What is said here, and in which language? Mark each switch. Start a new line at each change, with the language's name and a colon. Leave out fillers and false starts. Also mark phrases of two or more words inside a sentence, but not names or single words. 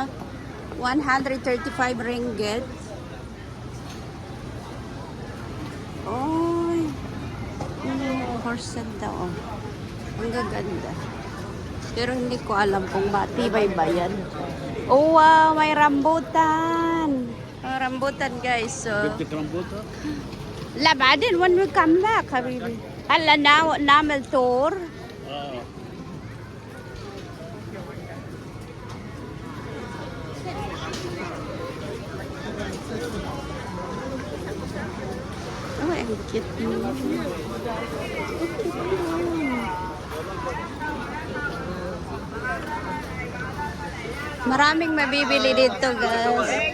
Filipino: 135 ringgit. Oy. Horse daw. Ang gaganda. Pero hindi ko alam kung matibay ba yan. Oh, wow, may rambutan. Rambutan, guys. So, rambutan?
Arabic: لا بعدين
English: when we come back
Arabic: حبيبي هلا نعمل تور.
Filipino: Oh, ang cute niya. Maraming mabibili dito, guys.